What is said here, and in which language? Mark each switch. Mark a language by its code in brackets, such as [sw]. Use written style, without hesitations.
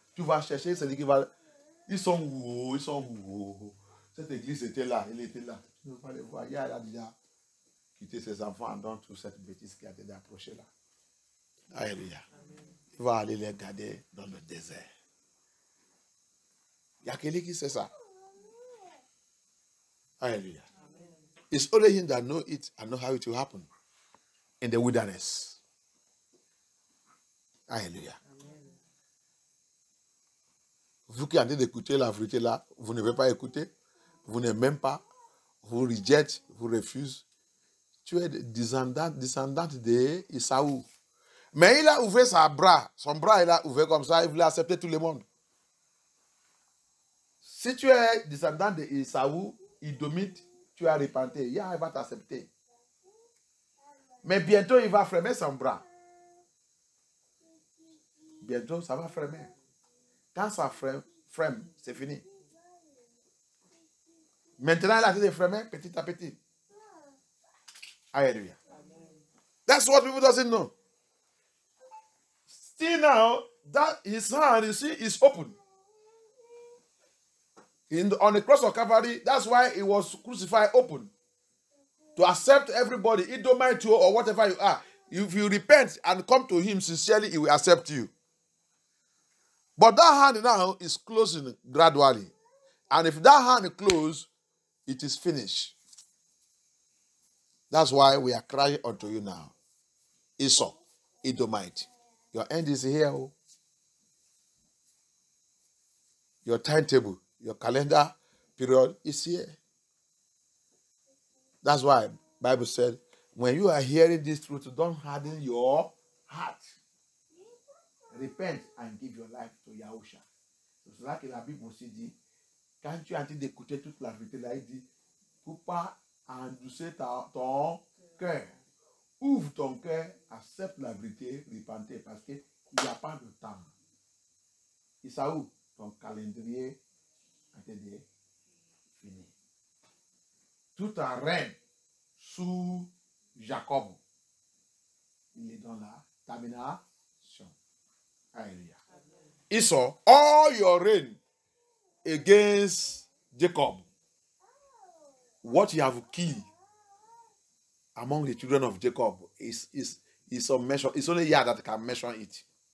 [fr] Tu vas chercher celui qui va. Ils sont où? Cette église était là, il était là. Tu ne veux pas les voir. Il a déjà quitté ses enfants dans toute cette bêtise qui a été approchée là. Alléluia. va aller les garder dans le désert. Il y a quelqu'un qui sait ça. [en] Hallelujah. It's only him that knows it and knows how it will happen in the wilderness. Hallelujah. [fr] Vous qui êtes en train d'écouter la vérité là, vous ne pouvez pas écouter, vous n'aimez même pas, vous rejetez, vous refusez. Tu es descendante de Isaou. Mais il a ouvert son bras il a ouvert comme ça, il voulait accepter tout le monde. Si tu es descendant de Isaou, il domine, tu as repenté, il va t'accepter. Mais bientôt, il va fermer son bras. Bientôt, ça va fermer. Quand ça frame, c'est fini. Maintenant, il a été fermé petit à petit. [en] Hallelujah. That's what people doesn't know. Still now, that his hand, you see, is open. On the cross of Calvary, that's why he was crucified open. To accept everybody, it don't mind you or whatever you are. If you repent and come to him sincerely, he will accept you. But that hand now is closing gradually. And if that hand closes, it is finished. That's why we are crying unto you now. Esau, Edomite. Your end is here. Oh. Your timetable, your calendar period is here. That's why the Bible said, when you are hearing this truth, don't harden your heart. Repent and give your life to Yahusha. [fr] C'est cela que la Bible aussi dit. Quand tu es en train d'écouter toute la vérité, là, il dit, pour pas endurcir ton cœur. Ouvre ton cœur, accepte la vérité, repentez, parce qu'il n'y a pas de temps. Isaou, ton calendrier a été fini. Tout un règne sous Jacob, il est dans la termination. [en] Hallelujah. Esau, all your reign against Jacob, what you have killed among the children of Jacob is some measure. It's only Yah that can measure it.